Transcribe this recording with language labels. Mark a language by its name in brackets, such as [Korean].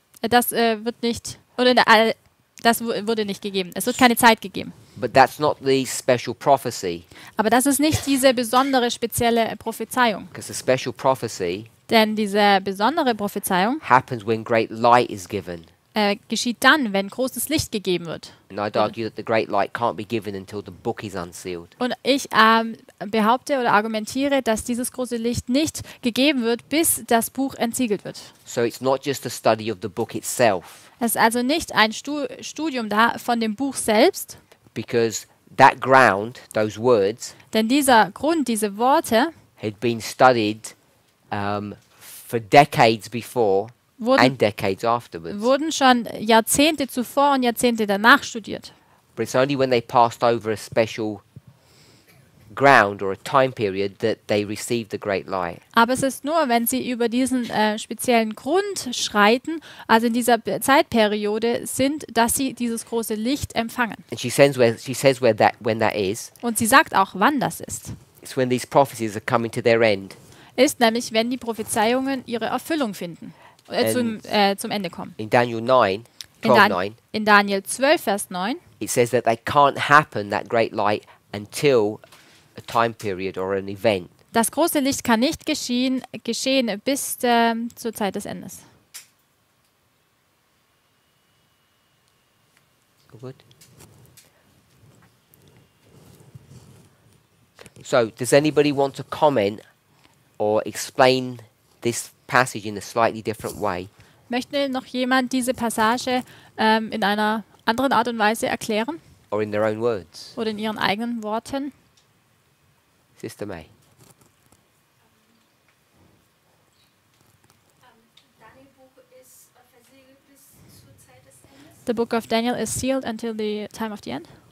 [German] Das wird nicht, oder das wurde nicht gegeben. Es wird keine Zeit gegeben. [English] But that's not the special prophecy, [German] Aber das ist nicht diese besondere, spezielle Prophezeiung. [English] because the special prophecy [German] Denn diese besondere Prophezeiung [English] happens when great light is given. [German] geschieht dann, wenn großes Licht gegeben wird. [English] And I'd argue that the great light can't be given until the book is unsealed. [German] Und ich behaupte oder argumentiere, dass dieses große Licht nicht gegeben wird, bis das Buch entsiegelt wird. [English] So it's not just a study of the book itself, [German] Es ist also nicht ein Studium da von dem Buch selbst, [English] because that ground, those words, [German] denn dieser Grund, diese Worte [English] had been studied for decades before [German] wurden, [English] and decades afterwards. [German] wurden schon Jahrzehnte zuvor und Jahrzehnte danach studiert. [English] But it's only when they passed over a special ground or a time period that they received the great light. [German] Aber es ist nur, wenn sie über diesen speziellen Grund schreiten, also in dieser Zeitperiode sind, dass sie dieses große Licht empfangen. [English] And she says when that is. [German] Und sie sagt auch, wann das ist. [English] It's when these prophecies are coming to their end. [German] Ist nämlich, wenn die Prophezeiungen ihre Erfüllung finden, zum Ende kommen. [English] In Daniel 9, [German] In, [English] 12:9, [German] in Daniel 12, Vers 9, [English] it says that they can't happen, that great light, until a time period or an event. [German] das große Licht kann nicht geschehen bis zur Zeit des Endes. [English] Good. So, does anybody want to comment or explain this passage in a slightly different way? [German] Möchte noch jemand diese Passage in einer anderen Art und Weise erklären [English] Or in their own words? [German] oder in ihren eigenen Worten? [English] Sister May. [German] Daniel Buch ist versiegelt bis zur Zeit des Endes. [English] The book of Daniel is sealed until the time of the end,